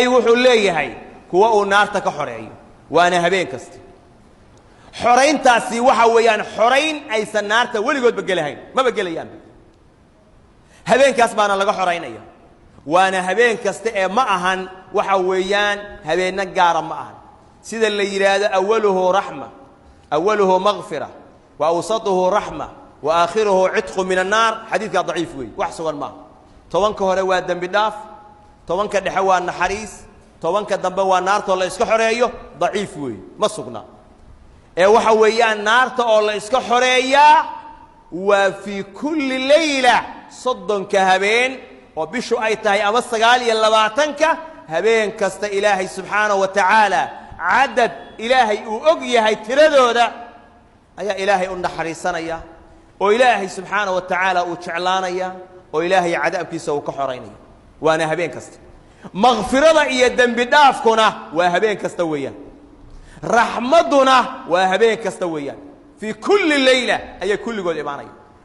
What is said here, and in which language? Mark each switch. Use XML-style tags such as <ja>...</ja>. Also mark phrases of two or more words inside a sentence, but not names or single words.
<so>wuxuu leeyahay kuwa uu naarta ka xoreeyo waana habeen kasta xoreyntaasi waxa weeyaan xoreyn aysan naarta weligood bagalahayn ma bagalayaan habeenkaas baana laga xoreynaya waana habeen kasta ee ma ahan waxa weeyaan habeena gaar ma ahan sida la yiraahdo</so> <ar>أوله رحمة أوله مغفرة و أوسطه رحمة و آخره عتق من النار</ar> <so>hadithka dhaif wey wax sugan ma tobanka hore waa dambi dhaaf tobanka dhexe waa naxariis tobanka dambe waa naarta oo la iska xoreeyo dhaif wey ma sugna ee waxa weeyaan naarta oo la iska xoreeyaa waa</so> <ar>في كل ليلة</ar> <so>soddonka habeen oo bishu ay tahay ama 29ka habeen kasta ilaahay</so> <ar>سبحانه وتعالى</ar> <so>adad ilaahay uu og yahay tiradooda ayaa ilaahay u naxariisanaya oo ilaahay</so> <ar>سبحانه وتعالى</ar> <so>uu jeclaanaya oo ilaahay cadaabkiisa uu ka xoraynayo waana habeen kasta maghfirada iyo dambi dhaafkuna waa habeen kasta weeyaan raxmaduna waa habeen kasta weeyaan</so> <ar>في كل ليلة</ar> <so>ayay kulligood imaanayaan</so>